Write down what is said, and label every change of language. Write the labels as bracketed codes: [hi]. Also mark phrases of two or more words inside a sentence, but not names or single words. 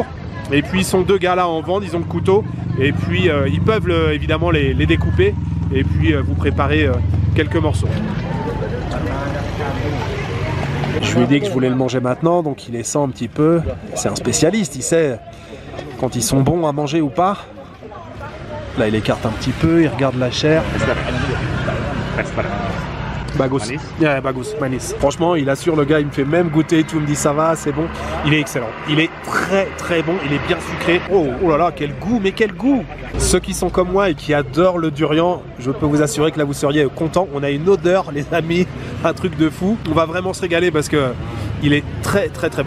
[fr] Et puis ils sont deux gars là en vente, ils ont le couteau. Et puis ils peuvent évidemment les découper et puis vous préparer quelques morceaux. Je lui ai dit que je voulais le manger maintenant, donc il les sent un petit peu. C'est un spécialiste, il sait quand ils sont bons à manger ou pas. Là, il écarte un petit peu, il regarde la chair. [id] Bagus. Yeah, bagus, manis. [fr] Franchement, il assure le gars, il me fait même goûter et tout, il me dit ça va, c'est bon. Il est excellent. Il est très très bon, il est bien sucré. Oh, oh là là, quel goût, mais quel goût! Ceux qui sont comme moi et qui adorent le durian, je peux vous assurer que là vous seriez contents. On a une odeur, les amis, un truc de fou. On va vraiment se régaler parce que il est très très très bon.